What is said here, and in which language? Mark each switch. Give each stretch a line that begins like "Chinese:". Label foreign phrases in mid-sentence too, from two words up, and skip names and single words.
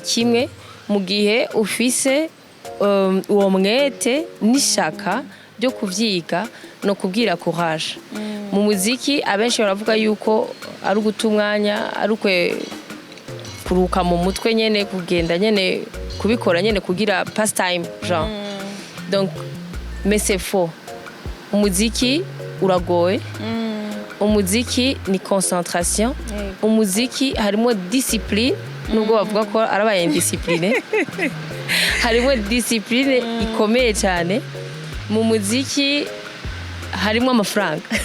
Rundi: kimwe mu gihe ufise uwo mwete n'ishaka byo kuvyiga no kubwira courage mu muziki abenshi baravuga yuko ari uguta umwanya ari kuruka mu mutwe nyene kugenda nyene kubikora nyene kugira pastime
French: genre donc mais c'est faux
Rundi: umuziki uragoye umuziki ni concentration umuziki harimo discipline nubwo bavuga ko arabaye indiscipline harimo discipline ikomeye cyane mu muziki harimo amafaranga